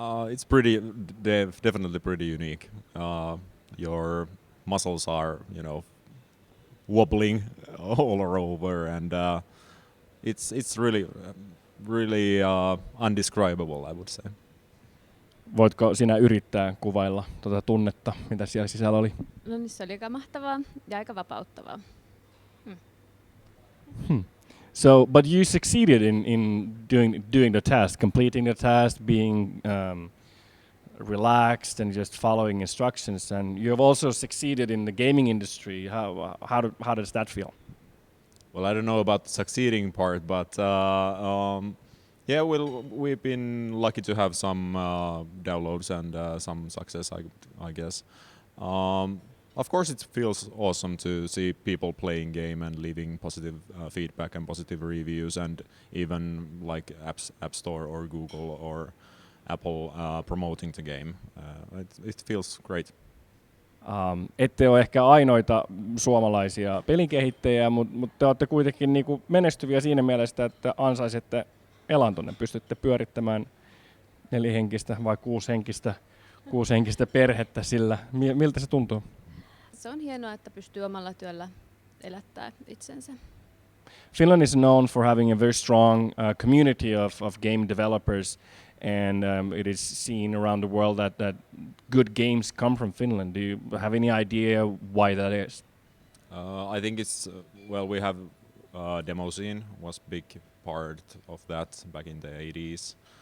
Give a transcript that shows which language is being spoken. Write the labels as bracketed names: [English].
[English] It's definitely pretty unique. Your muscles are, wobbling all over, and it's really undescribable, I would say. [Finnish] Voitko sinä yrittää kuvailla tuota tunnetta, mitä siellä sisällä oli? No niin, se oli aika mahtavaa ja aika vapauttavaa. [English] So, but you succeeded in doing the task, completing the task, being relaxed and just following instructions. And you have also succeeded in the gaming industry. How does that feel? Well, I don't know about the succeeding part, but yeah, we've been lucky to have some downloads and some success, I guess. Of course, it feels awesome to see people playing game and leaving positive feedback and positive reviews, and even like App Store or Google or Apple promoting the game. It feels great. [Finnish] Ette ole ehkä ainoita suomalaisia pelikehittäjiä, mutta te olette kuitenkin niinku menestyviä siinä mielessä, että ansaisette elantonne. Pystytte pyörittämään 4-henkistä vai 6-henkistä perhettä sillä. Miltä se tuntuu? Se on hienoa, että pystyy omalla työllä elättää itsensä. [English] Finland is known for having a very strong community of game developers, and it is seen around the world that good games come from Finland. Do you have any idea why that is? I think it's we have demo scene was big part of that back in the 80s.